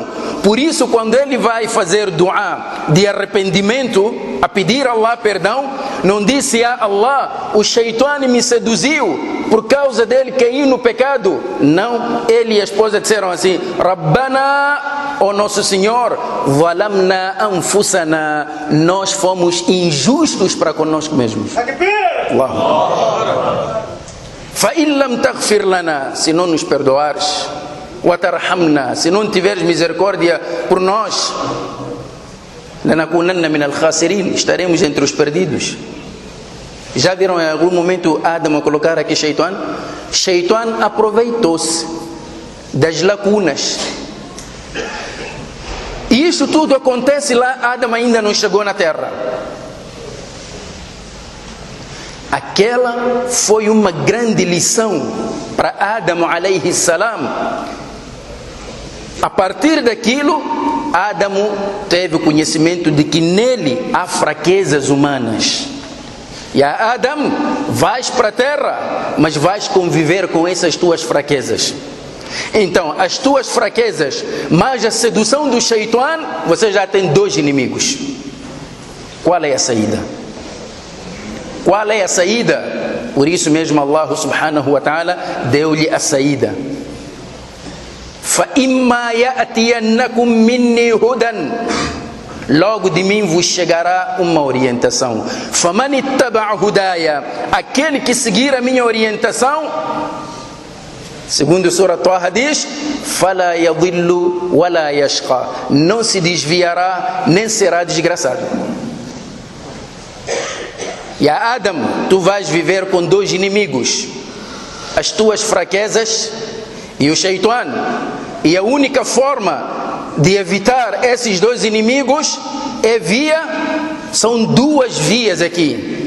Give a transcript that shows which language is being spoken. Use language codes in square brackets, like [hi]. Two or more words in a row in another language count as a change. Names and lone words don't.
[pt] Por isso, quando ele vai fazer dua de arrependimento, a pedir a Allah perdão, não disse: a Allah, o Shaitan me seduziu, por causa dele caí no pecado. Não, ele e a esposa disseram assim: Rabbana, ó nosso Senhor, [ar] ظلمنا أنفسنا, [pt] nós fomos injustos para conosco mesmos. [ar] Allah. فَإِن لَمْ تَغْفِرْ لَنَا, [pt] se não nos perdoares, وَتَرْحَمْنَا, se não tiveres misericórdia por nós, [ar] لَنَكُونَنَّ مِنَ الْخَاسِرِينَ, [pt] estaremos entre os perdidos. Já viram em algum momento Adão colocar aqui Shaitan? Shaitan aproveitou-se das lacunas. E isso tudo acontece lá, Adão ainda não chegou na terra. Aquela foi uma grande lição para Adão [ar] عليه السلام. [pt] A partir daquilo, Adão teve o conhecimento de que nele há fraquezas humanas. E a Adão, vais para a terra, mas vais conviver com essas tuas fraquezas. Então, as tuas fraquezas, mais a sedução do Shaitan, você já tem dois inimigos. Qual é a saída? Qual é a saída? Por isso mesmo Allah [ar] سبحانه وتعالى [pt] deu-lhe a saída. [ar] فَإِمَّا يَأْتِيَنَّكُمْ مِنِّي هُدًى, [pt] logo de mim vos chegará uma orientação. [ar] فَمَنِ اتَّبَعَ هُدَايَ, [pt] aquele que seguir a minha orientação, segundo Surah Taha diz, [ar] فَلَا يَضِلُّ وَلَا يَشْقَى, [pt] não se desviará nem será desgraçado. E a Adão, tu vais viver com dois inimigos, as tuas fraquezas e o Shaitan. E a única forma de evitar esses dois inimigos são duas vias aqui.